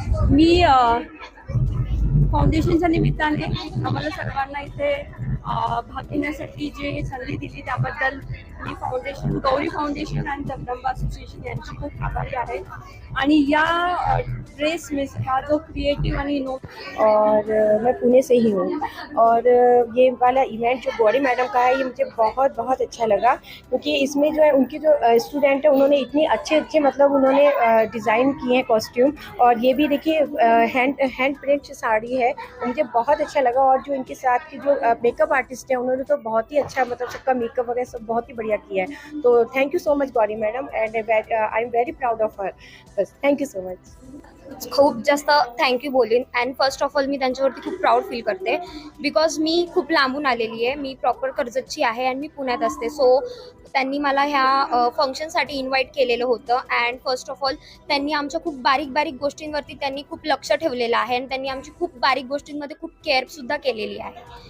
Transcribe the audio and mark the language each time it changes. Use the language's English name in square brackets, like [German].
[Marathi] मी फाउंडेशनच्या निमित्ताने आम्हाला सर्वांना इथे भाग घेण्यासाठी जी संधी दिली त्याबद्दल मी गौरी फाउंडेशन आणि जगदंबा असोसिएशन यांची खूप आभारी आहे। आणि या ड्रेस [Hindi] में का [Marathi] जो क्रिएटिव आणि [Hindi] और मैं पुणे से ही हूँ और ये वाला इवेंट जो गौरी मैडम का है ये मुझे बहुत बहुत अच्छा लगा, क्योंकि इसमें जो है उनके जो स्टूडेंट है उन्होंने इतने अच्छे मतलब उन्होंने डिज़ाइन किए हैं कॉस्ट्यूम। और ये भी देखिए हैंड प्रिंट साड़ी है, मुझे बहुत अच्छा लगा। और जो इनके साथ के जो मेकअप आर्टिस्ट हैं उन्होंने तो बहुत ही अच्छा मतलब सबका मेकअप वगैरह सब बहुत ही बढ़िया बढ़िया किया है। तो [English] Thank you so much Gauri madam and I am very proud of her. बस thank you so much. [Marathi] खूप जास्त thank you बोलीन. [English] and first of all [Marathi] मी त्यांच्यावरती खूप प्राऊड फील करते [English] because [Marathi] मी खूप लांबून आलेली आहे. मी प्रॉपर कर्जतची आहे आणि मी पुण्यात असते. सो त्यांनी मला ह्या फंक्शनसाठी इन्व्हाइट केलेलं होतं. [English] and first of all [Marathi] त्यांनी आमच्या खूप बारीक बारीक गोष्टींवरती त्यांनी खूप लक्ष ठेवलेलं आहे आणि त्यांनी आमची खूप बारीक गोष्टींमध्ये खूप केअरसुद्धा केलेली आहे.